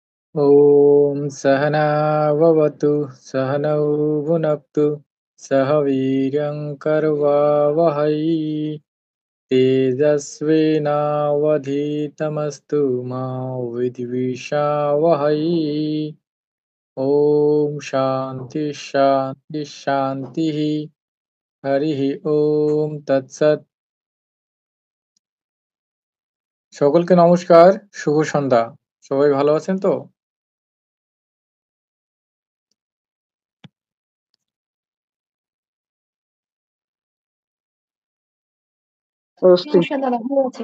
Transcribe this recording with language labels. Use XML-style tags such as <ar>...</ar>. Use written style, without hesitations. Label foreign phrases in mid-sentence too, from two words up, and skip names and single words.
<sa>ॐ सहना भवतु सहनौ भुनक्तु सह वीर्यं कर्वावहै तेजस्विनावधीतमस्तु मा विद्विषावहै ॐ शान्ति शान्ति शान्तिः हरिः ওম তৎসৎ।</sa> <bn>সকলকে নমস্কার, শুভ সন্ধ্যা। সবাই ভালো আছেন তো? নমস্কার দাদা, ভালো আছি।</bn>